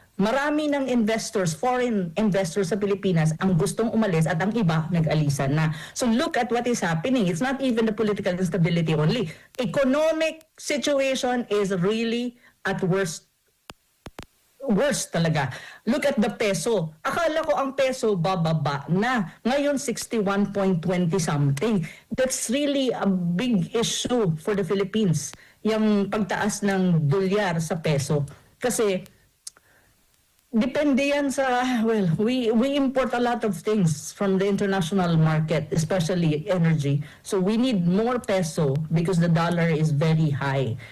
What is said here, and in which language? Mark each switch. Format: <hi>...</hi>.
<tl>Marami ng investors, foreign investors sa Pilipinas ang gustong umalis at ang iba nag-alisan na.</tl> <en>So look at what is happening. It's not even the political instability only. Economic situation is really at worst talaga. Look at the peso.</en> <tl>Akala ko ang peso bababa na. Ngayon 61.20 something.</tl> <en>That's really a big issue for the Philippines.</en> <tl>Yung pagtaas ng dolyar sa peso. Kasi depende yan sa,</tl> <en>we import a lot of things from the international market, especially energy. So we need more peso because the dollar is very high.</en>